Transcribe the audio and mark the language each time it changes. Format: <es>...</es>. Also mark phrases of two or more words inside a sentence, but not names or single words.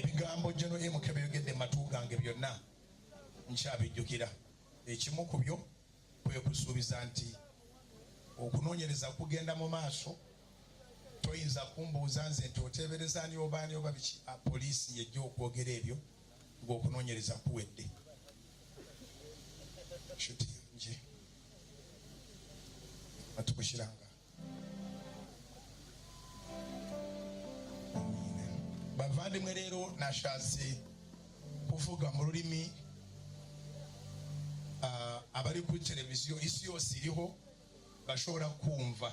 <lg>ebigambo General MK byogedde matu gange byonna nkyabijjukira. Ekimu ku byo kwe kusuubiza nti okunoonyereza kugenda mu maaso, toyinza kumbuuza nze nti oteebereza ani obaani oba biki, poliisi yejja okwogera ebyo ng'okunoonyereza kuwedde.</lg> <rw>Shuti nje batukushyiranga bavandimwe. Rero nashatse kuvuga mu rurimi abari kuri televiziyo isi yose iriho bashobora kumva.</rw>